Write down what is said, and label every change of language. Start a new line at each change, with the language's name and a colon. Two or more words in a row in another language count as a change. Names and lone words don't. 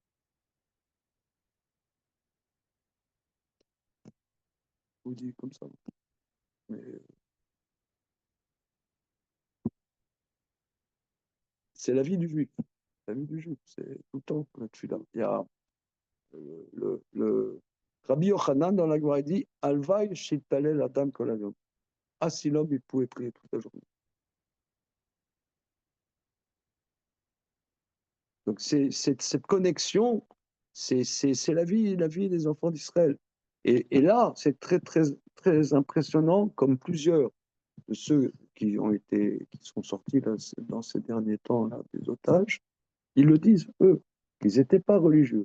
French: Je vous dis comme ça. Mais c'est la vie du juif. La vie du juif, c'est tout le temps la tefila. Il y a le Rabbi Yochanan dans la Gemara il dit
Hebrew: הלוואי שיתפלל אדם כל היום.
French: Ah, si l'homme il pouvait prier toute la journée. Donc cette connexion, c'est la vie des enfants d'Israël. Et là, c'est très, très, très impressionnant, comme plusieurs de ceux qui sont sortis là, dans ces derniers temps là, des otages, ils le disent, eux, qu'ils n'étaient pas religieux.